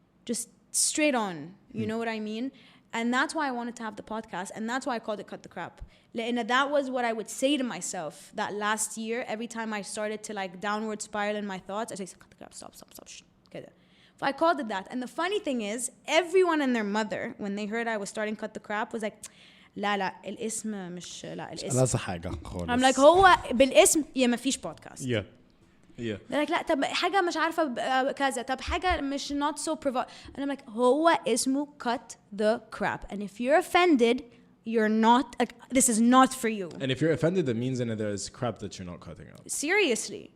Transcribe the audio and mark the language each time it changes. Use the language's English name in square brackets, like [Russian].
[English] just straight on you know what I mean and that's why I wanted to have the podcast and that's why I called it Cut the Crap لأن that was what I would say to myself that last year every time I started to like downward spiral in my thoughts I say cut the crap stop كده so I called it that and the funny thing is everyone and their mother when they heard I was starting Cut the Crap was like لا الاسم مش لا الاسم [Arabic] لا حاجة خالص I'm like هو بالاسم يا ما فيش podcast [English] yeah they're like لا طب حاجة مش عارفة كذا طب حاجة مش not so and I'm like هو اسمه Cut the Crap and if you're offended you're not this is not for you and if you're offended that means that there's crap that you're not cutting out seriously